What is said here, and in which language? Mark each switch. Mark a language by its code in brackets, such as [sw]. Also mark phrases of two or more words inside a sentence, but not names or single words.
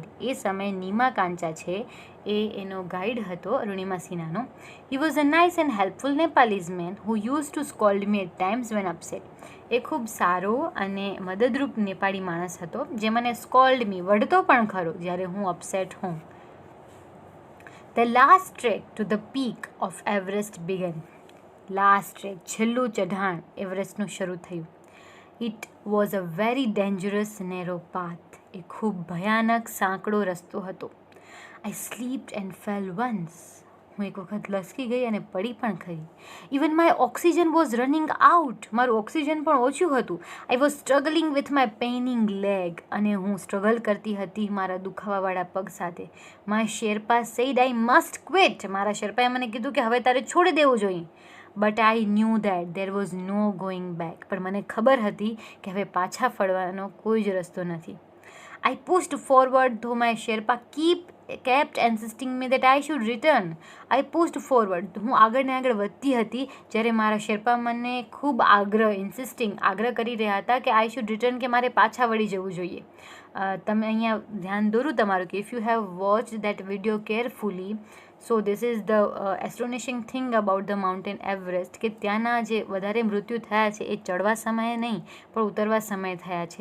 [gu] એ સમયે નીમા કાંચા છે એ એનો ગાઈડ હતો અરુણિમા સિન્હાનો. [en] He was a nice and helpful Nepalese man who use to scold me at times when upset. [gu] એ ખૂબ સારો અને મદદરૂપ નેપાળી માણસ હતો જે મને [en] scold me [gu] વઢતો પણ ખરો જ્યારે હું અપસેટ હોઉં. [en] The last trek to the peak of Everest began. Last trek, [gu] છેલ્લું ચઢાણ એવરેસ્ટનું શરૂ થયું. [en] It was a very dangerous narrow path. [gu] એ ખૂબ ભયાનક સાંકડો રસ્તો હતો. [en] I slipped and fell once. [gu] હું એક વખત લસકી ગઈ અને પડી પણ ખરી. [en] even my oxygen was running out. [gu] મારું ઓક્સિજન પણ ઓછું હતું. [en] I was struggling with my paining leg. [gu] અને હું સ્ટ્રગલ કરતી હતી મારા દુખાવાવાળા પગ સાથે. [en] My Sherpa said I must quit. [gu] મારા શેરપાએ મને કીધું કે હવે તારે છોડી દેવું જોઈએ. [en] But I knew that there was no going back. [gu] પણ મને ખબર હતી કે હવે પાછા ફરવાનો કોઈ જ રસ્તો નથી. [en] I pushed forward though my Sherpa kept insisting me that I should return. I pushed forward. [gu] હું આગળ ને આગળ વધતી હતી જ્યારે મારા શેરપા મને ખૂબ આગ્રહ કરી રહ્યા હતા કે [en] I should return [gu] કે મારે પાછા વળી જવું જોઈએ. તમે અહીંયા ધ્યાન દોરું તમારું કે [en] if you have watch that video carefully so this is the astonishing thing about the Mountain Everest [gu] કે ત્યાંના જે વધારે મૃત્યુ થયા છે એ ચડવા સમયે નહીં પણ ઉતરવા સમયે થયા છે.